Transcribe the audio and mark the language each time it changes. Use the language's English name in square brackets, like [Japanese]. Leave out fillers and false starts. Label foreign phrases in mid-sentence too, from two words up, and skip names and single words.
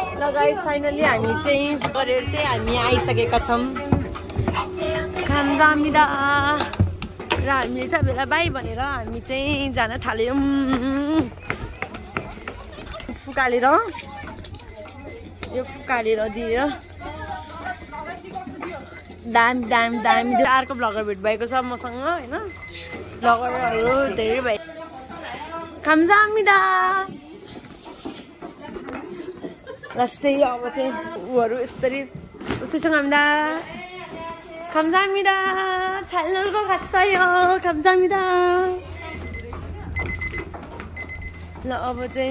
[Nepali] गाइस फाइनली हामी चाहिँ गरेर चाहिँ हामी आइसकेका छौँ खामजामिदा र हामीले चाहिँ बेला बाई भनेर हामी चाहिँ जान थाल्यौँ फुकालेर यो फुकालेर दिएर दामी अर्को भ्लगर भेट भएको छ मसँग होइन भ्लगरहरू धेरै भयो खामजामिदा लास्टै अब चाहिँ उहरू यसरी [Korean] 감사합니다 감사합니다 잘 놀고 갔어요 감사합니다 [Nepali] ल अब चाहिँ